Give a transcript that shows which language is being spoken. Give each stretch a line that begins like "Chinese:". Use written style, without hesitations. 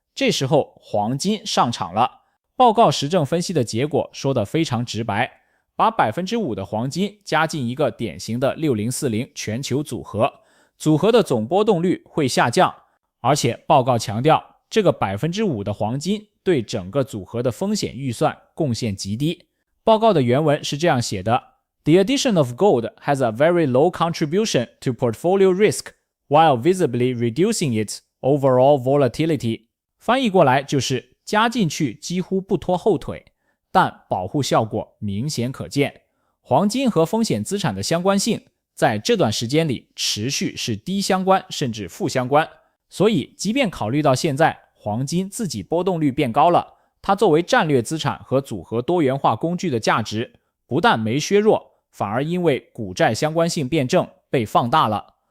Chinese: 这时候黄金上场了。报告实证分析的结果说得非常直白，把 5% 的黄金加进一个典型的6040全球组合，组合的总波动率会下降，而且报告强调，这个 5% 的黄金对整个组合的风险预算贡献极低。报告的原文是这样写的
English: ：The addition of gold has a very low contribution to portfolio risk, while visibly reducing its overall volatility。
Chinese: 翻译过来就是加进去几乎不拖后腿，但保护效果明显可见。黄金和风险资产的相关性在这段时间里持续是低相关甚至负相关，所以即便考虑到现在黄金自己波动率变高了，它作为战略资产和组合多元化工具的价值不但没削弱，反而因为股债相关性辩证被放大了。